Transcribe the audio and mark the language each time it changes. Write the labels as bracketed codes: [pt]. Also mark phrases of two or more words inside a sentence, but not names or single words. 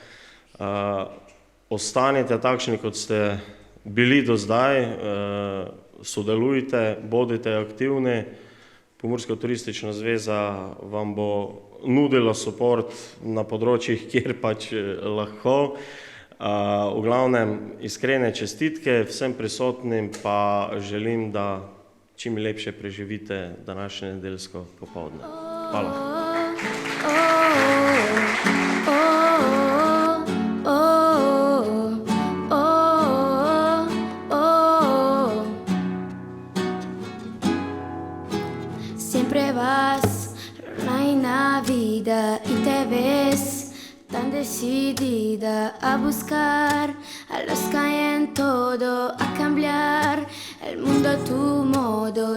[sl] Ostanite takšni, kot ste bili do zdaj, sodelujte, bodite aktivni, Pomurska turistična zveza vam bo nudila suport na področjih, kjer pač lahko. V glavnem iskrene čestitke vsem prisotnim, pa želim, da čim lepše preživite današnje nedeljsko popoldne. Hvala. [es] Siempre vas, no hay una vida y te ves tan decidida a buscar a los que hay en todo, a cambiar el mundo a tu modo.